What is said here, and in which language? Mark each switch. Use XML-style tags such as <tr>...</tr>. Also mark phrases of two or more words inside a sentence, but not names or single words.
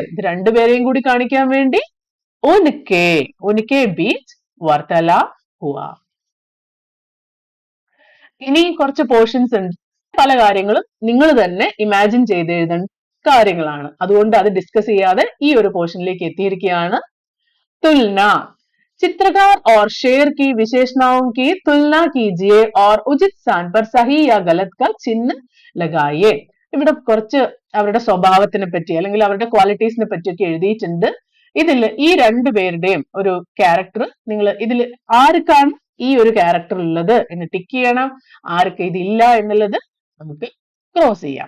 <ml>ഇത് രണ്ടുപേരെയും കൂടി കാണിക്കാൻ വേണ്ടി</ml> <hi>उनके बीच वार्तालाप हुआ.</hi> <ml>ഇനി കുറച്ച് പോർഷൻസ് ഉണ്ട്. പല കാര്യങ്ങളും നിങ്ങൾ തന്നെ ഇമാജിൻ ചെയ്ത് എഴുതേണ്ട കാര്യങ്ങളാണ്. അതുകൊണ്ട് അത് ഡിസ്കസ് ചെയ്യാതെ ഈ ഒരു പോർഷനിലേക്ക് എത്തിയിരിക്കുകയാണ്.</ml> <hi>तुलना. चित्रकार और शेर की विशेषणाओं की तुलना कीजिए और उचित स्थान पर सही या गलत का चिन्ह लगाइए.</hi> <ml>ഇവിടെ കുറച്ച് അവരുടെ സ്വഭാവത്തിനെ പറ്റി അല്ലെങ്കിൽ അവരുടെ ക്വാളിറ്റീസിനെ പറ്റിയൊക്കെ എഴുതിയിട്ടുണ്ട്. ഇതിൽ ഈ രണ്ടുപേരുടെയും ഒരു ക്യാരക്ടർ നിങ്ങൾ ഇതിൽ ആർക്കാണ് ഈ ഒരു ക്യാരക്ടർ ഉള്ളത് എന്ന് ടിക്ക് ചെയ്യണം. ആർക്ക് ഇതില്ല എന്നുള്ളത് നമുക്ക് ക്രോസ് ചെയ്യാം.</ml>